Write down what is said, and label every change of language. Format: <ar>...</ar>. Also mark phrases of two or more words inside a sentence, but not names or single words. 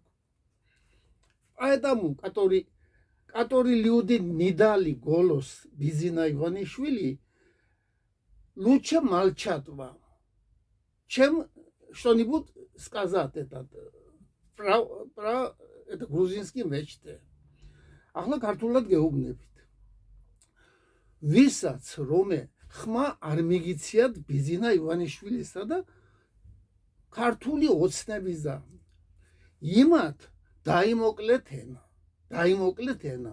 <ru>Поэтому, которые люди не дали голос Бизина Иванишвили, лучше молчат вам, чем что-нибудь сказать про это грузинские мечты.</ru> <ka>Ახლა ქართულად გეუბნებით. ვისაც რომე ხმა არ მიგიციათ ბიზინა ივანიშვილისა და ქართული ოცნებისა. იმათ დაიმოკლეთ ენა.</ka>